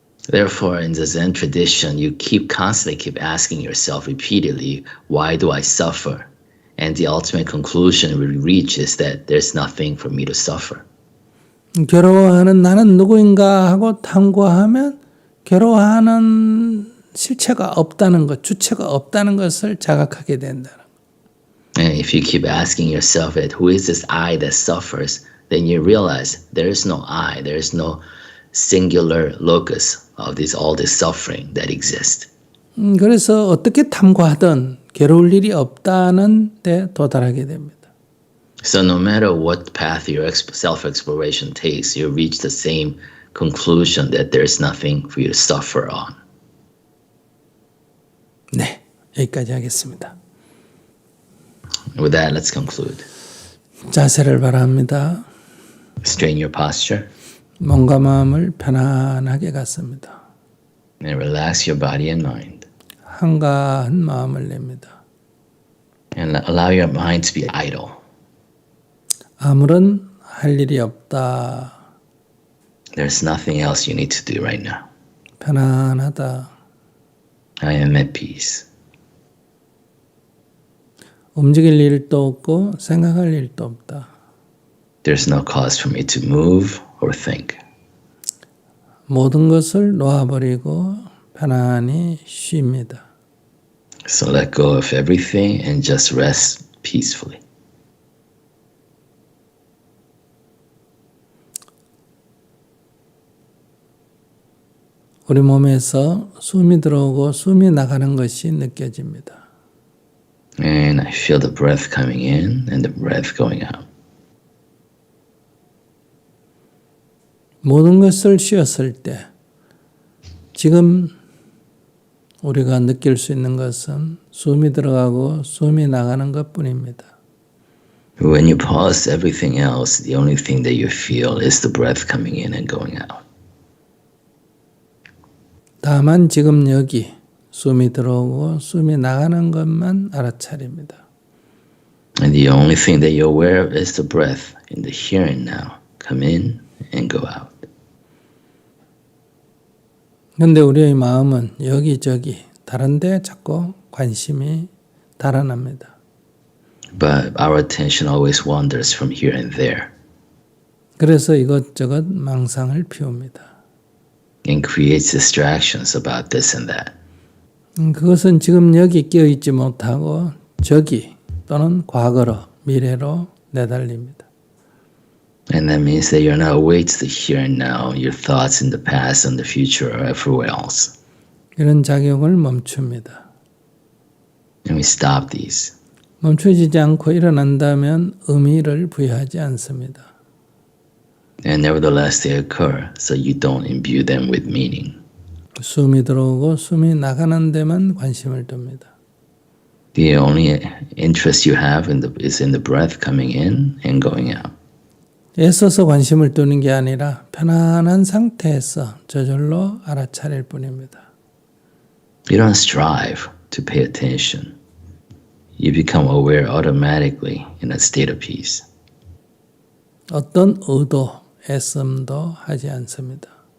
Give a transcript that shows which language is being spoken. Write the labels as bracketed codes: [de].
[en] Therefore, in the Zen tradition, you constantly keep asking yourself repeatedly, why do I suffer? And the ultimate conclusion we reach is that there's nothing for me to suffer. [ko] 괴로워하는 나는 누구인가 하고 탐구하면 괴로워하는 실체가 없다는 것, 주체가 없다는 것을 자각하게 된다는 것. [en] And if you keep asking yourself that who is this I that suffers, then you realize there is no I, there is no singular locus of all this suffering that exists. [ko] 그래서 어떻게 탐구하든 괴로울 일이 없다는 데 도달하게 됩니다. [en] So no matter what path your self-exploration takes, you reach the same conclusion that there's nothing for you to suffer on. [ko] 네, 여기까지 하겠습니다. [en] With that, let's conclude. [ko] 자세를 바랍니다. [en] Straighten your posture [ko] 몸과 마음을 편안하게 갖습니다. [en] and relax your body and mind. [ko] 한가한 마음을 냅니다. [en] And allow your mind to be idle. [ko] 아무런 할 일이 없다. [en] There's nothing else you need to do right now. [ko] 편안하다. [en] I am at peace. [ko] 움직일 일도 없고 생각할 일도 없다. [en] There's no cause for me to move or think. [ko] 모든 것을 놓아버리고 편안히 쉽니다. [en] So let go of everything and just rest peacefully. [ko] 우리 몸에서 숨이 들어오고 숨이 나가는 것이 느껴집니다. [en] And I feel the breath coming in and the breath going out. [ko] 모든 것을 쉬었을 때 지금 우리가 느낄 수 있는 것은 숨이 들어가고 숨이 나가는 것뿐입니다. [en] When you pause everything else, the only thing that you feel is the breath coming in and going out. [ko] 다만 지금 여기 숨이 들어오고 숨이 나가는 것만 알아차립니다. [en] And the only thing that you're aware of is the breath in the here and now. Come in and go out. [ko] 그런데 우리의 마음은 여기저기 다른 데 자꾸 관심이 달아납니다. [en] But our attention always wanders from here and there [ko] 그래서 이것저것 망상을 피웁니다. [en] and creates distractions about this and that. [ko] 그것은 지금 여기 끼어있지 못하고 저기 또는 과거로 미래로 내달립니다. [en] And that means that you're not awake to the here and now, your thoughts in the past and the future or everywhere else. [ko] 이런 작용을 멈춥니다. [en] And we stop these. [ko] 멈춰지지 않고 일어난다면 의미를 부여하지 않습니다. [en] And nevertheless they occur, so you don't imbue them with meaning. [ko] 숨이 들어오고 숨이 나가는 데만 관심을 둡니다. [en] The only interest you have is in the breath coming in and going out. [ko] 애써서 관심을 두는 게 아니라 편안한 상태에서 저절로 알아차릴 뿐입니다. [en] You don't strive to pay attention. You become aware automatically in a state of peace. [ko] 어떤 의도, 애씀도 하지 않습니다.